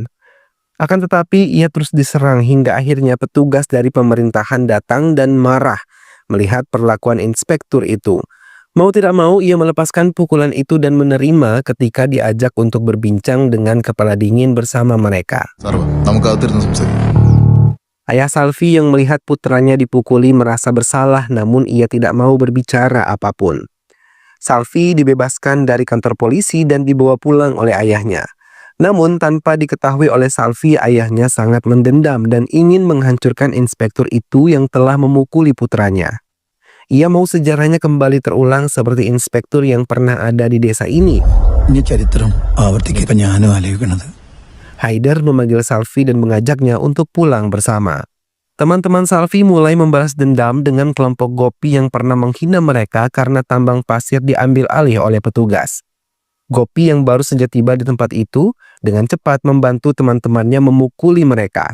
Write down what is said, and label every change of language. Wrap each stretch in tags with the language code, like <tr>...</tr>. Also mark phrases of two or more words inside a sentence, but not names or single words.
<id>Akan tetapi ia terus diserang hingga akhirnya petugas dari pemerintahan datang dan marah. melihat perlakuan inspektur itu. Mau tidak mau ia melepaskan pukulan itu dan menerima ketika diajak untuk berbincang dengan kepala dingin bersama mereka.</id> <ml>സർവ നമുക്കകത്തിരുന്ന് സംസാരിക്കാം.</ml> <id>Ayah Salvi yang melihat putranya dipukuli merasa bersalah, namun ia tidak mau berbicara apapun. Salvi dibebaskan dari kantor polisi dan dibawa pulang oleh ayahnya. Namun tanpa diketahui oleh Salvi, ayahnya sangat mendendam dan ingin menghancurkan inspektur itu yang telah memukuli putranya. Ia mau sejarahnya kembali terulang seperti inspektur yang pernah ada di desa ini.</id> <ml>ഇനി ചരിത്രം ആവർത്തിക്കാൻ ഞാനും ആലോചിക്കണത്.</ml> <id>Haider memanggil Salvi dan mengajaknya untuk pulang bersama. Teman-teman Salvi mulai membalas dendam dengan kelompok Gopi yang pernah menghina mereka karena tambang pasir diambil alih oleh petugas. Gopi yang baru saja tiba di tempat itu dengan cepat membantu teman-temannya memukuli mereka.</id>